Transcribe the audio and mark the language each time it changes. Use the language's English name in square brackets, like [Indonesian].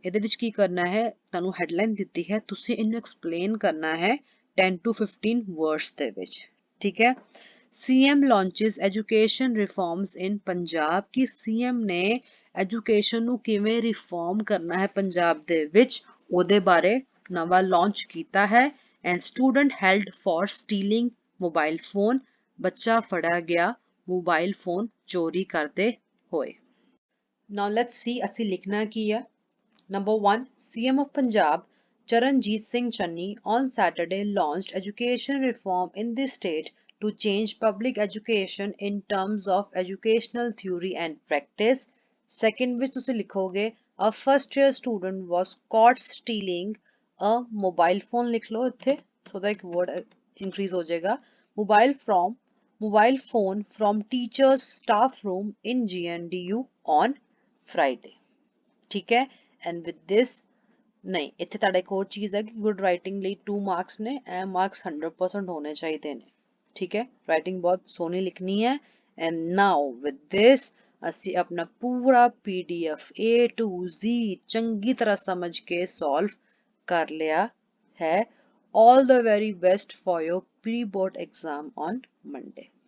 [Punjabi] ਇਹਦੇ ਵਿੱਚ ਕੀ ਕਰਨਾ ਹੈ, ਤੁਹਾਨੂੰ ਹੈਡਲਾਈਨ ਦਿੱਤੀ ਹੈ, ਤੁਸੀਂ ਇਹਨੂੰ ਐਕਸਪਲੇਨ ਕਰਨਾ ਹੈ 10 to 15 ਵਰਡਸ ਦੇ ਵਿੱਚ। ਠੀਕ ਹੈ, [English] CM launches education reforms in Punjab. [Hindi] कि CM ने [Punjabi] education ਨੂੰ ਕਿਵੇਂ ਰਿਫਾਰਮ ਕਰਨਾ ਹੈ ਪੰਜਾਬ ਦੇ ਵਿੱਚ, ਉਹਦੇ ਬਾਰੇ ਨਵਾਂ ਲਾਂਚ ਕੀਤਾ ਹੈ। [English] and student held for stealing mobile phone। [Punjabi] ਬੱਚਾ ਫੜਿਆ ਗਿਆ ਮੋਬਾਈਲ ਫੋਨ ਚੋਰੀ ਕਰਦੇ ਹੋਏ। [English] now let's see [Punjabi] ਅਸੀਂ ਲਿਖਣਾ ਕੀ ਹੈ। [English] number 1 CM of Punjab Charanjit Singh Channi on Saturday launched education reform in the state to change public education in terms of educational theory and practice। [Punjabi] second ਵਿੱਚ ਤੁਸੀਂ ਲਿਖੋਗੇ [English] a first year student was caught stealing a mobile phone। [Punjabi] ਲਿਖ ਲਓ ਇੱਥੇ [English] so that word increase [Punjabi] ਹੋ ਜਾਏਗਾ। [English] mobile phone from teachers staff room in GNDU on Friday। [Punjabi] ਠੀਕ ਹੈ, [English] and with this [Punjabi] ਨਹੀਂ ਇੱਥੇ ਤੁਹਾਡਾ ਇੱਕ ਹੋਰ ਚੀਜ਼ ਹੈ ਕਿ ਗੁੱਡ ਰਾਈਟਿੰਗ ਲਈ 2 ਮਾਰਕਸ ਨੇ, ਇਹ ਮਾਰਕਸ 100% ਹੋਣੇ ਚਾਹੀਦੇ ਨੇ। [Hindi] ठीक है, राइटिंग बहुत सोनी लिखनी है। [English] and now with this ਅਸੀਂ [Hindi] अपना पूरा PDF A to Z चंगी तरह समझ के सॉल्व कर लिया है। [English] All the very best for your pre-board exam on Monday।